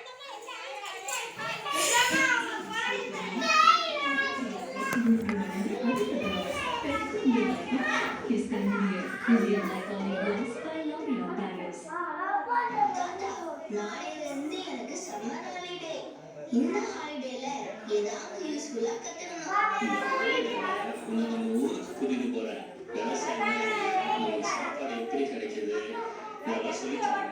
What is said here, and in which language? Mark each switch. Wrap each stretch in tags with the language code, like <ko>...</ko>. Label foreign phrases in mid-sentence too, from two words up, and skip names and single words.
<en>इसका near Korean iconic glass by L'Oreal Paris</en> <ta>நாளையிலிருந்து எனக்கு</ta> <en>summer holiday.</en> <ta>இந்த ஹாலிடேல ஏதாவது யூஸ்ஃபுல்லா கத்துக்கணும். நம்ம ஊருக்கு கூட்டிட்டு போறேன். விவசாயம் சாப்பாடு எப்படி கிடைக்குது இதெல்லாம் சொல்லி தரேன்.</ta>